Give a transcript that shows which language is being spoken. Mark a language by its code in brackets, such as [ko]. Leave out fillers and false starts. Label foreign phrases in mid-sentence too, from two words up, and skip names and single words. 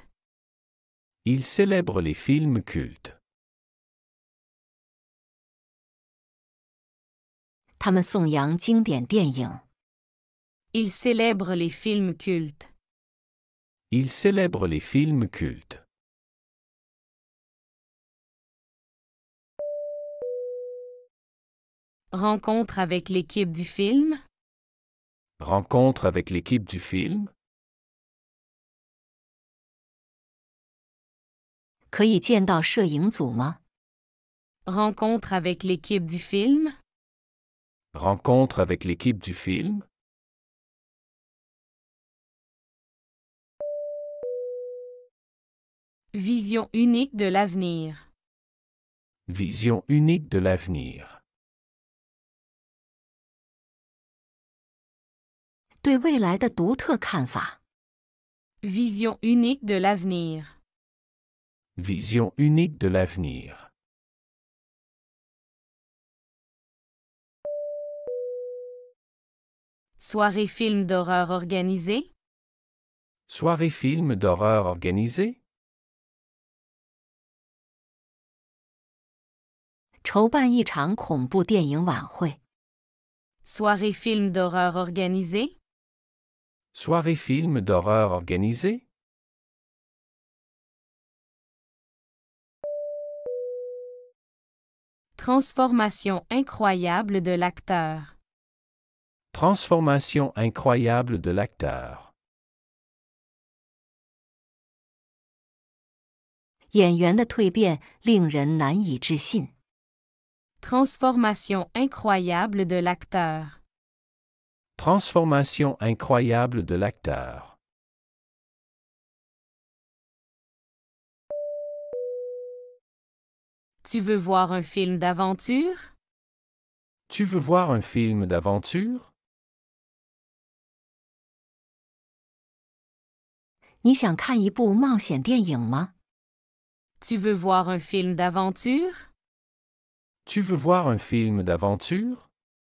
[fr] Il célèbre les films cultes. [zh] 他们颂扬经典电影。 [fr] Il célèbre les films cultes. Il célèbre les films cultes. Rencontre avec l'équipe du film. Rencontre avec l'équipe du film. [zh] 可以见到摄影组吗？ [fr] Rencontre avec l'équipe du film. Rencontre avec l'équipe du film. Vision unique de l'avenir. Vision unique de l'avenir. [zh] 对未来的独特看法。 [fr] Vision unique de l'avenir. Vision unique de l'avenir. Soirée film d'horreur organisée. Soirée film d'horreur organisée. [zh] 筹办一场恐怖电影晚会。 [fr] Soirée film d'horreur organisée. Soirée film d'horreur organisée. Transformation incroyable de l'acteur. Transformation incroyable de l'acteur. [zh] 演员的蜕变令人难以置信。 [fr] Transformation incroyable de l'acteur. Transformation incroyable de l'acteur. Tu veux voir un film d'aventure? Tu veux voir un film d'aventure? [zh] 你想看一部冒险电影吗？ [fr] Tu veux voir un film d'aventure? Tu veux voir un film d'aventure?